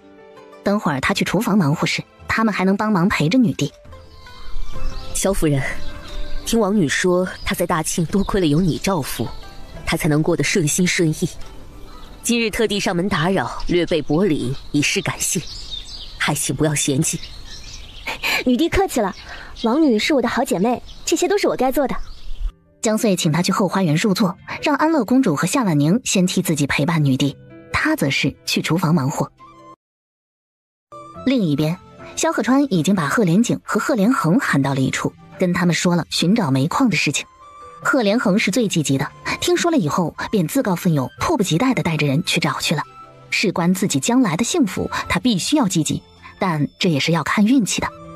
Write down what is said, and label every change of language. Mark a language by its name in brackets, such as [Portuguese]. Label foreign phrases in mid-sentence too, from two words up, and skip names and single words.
[Chinese] 等會兒她去廚房忙活時，他們還能幫忙陪着女帝。蕭夫人，聽王女說，她在大慶多虧了有你照拂，她才能過得順心順意。今日特地上門打擾，略備薄禮，以示感謝，還請不要嫌棄。女帝客气了，王女是我的好姐妹，这些都是我该做的。江穗请她去后花园入座，讓安乐公主和夏婉寧先替自己陪伴女帝，她則是去廚房忙活。另一邊，萧賀川已經把賀連景和賀連橫喊到了一處，跟他們說了尋找煤礦的事情。賀連橫是最積極的，聽說了以後便自告奮勇，迫不及待地帶着人去找去了。事關自己將來的幸福，他必須要積極，但這也是要看運氣的。